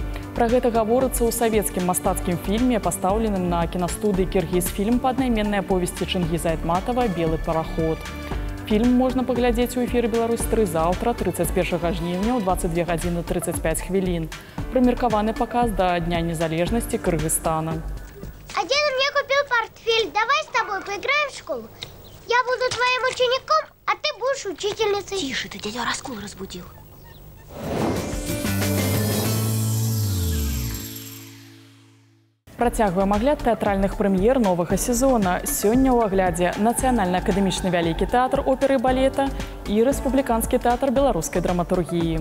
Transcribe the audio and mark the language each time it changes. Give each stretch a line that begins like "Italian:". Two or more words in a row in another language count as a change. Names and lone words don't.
Belarusian: Пра гэта гаворыцца ў савецкім мастацкім фільме, пастаўленым на кінастудыі «Кіргізфільм» па аднайменнай аповесці Чынгіза Айтматава «Белы параход». Фільм можна паглядзець у эфіры «Беларусь-3» заўтра, 31 жніўня, ў 22 гадзіны 35 хвілін. Прымеркаваны паказ да Дня незалежнасці Кыргызстана.
Russian: А дед мне купил портфель. Давай с тобой поиграем в школу. Я буду твоим учеником, а ты будешь учительницей. Тише, ты дядя Раскол разбудил.
Belarusian: Працягваем агляд тэатральных прэм'ер новага сезона. Сёння ў аглядзе Нацыянальны акадэмічны вялікі тэатр оперы і балета і Рэспубліканскі тэатр беларускай драматургіі.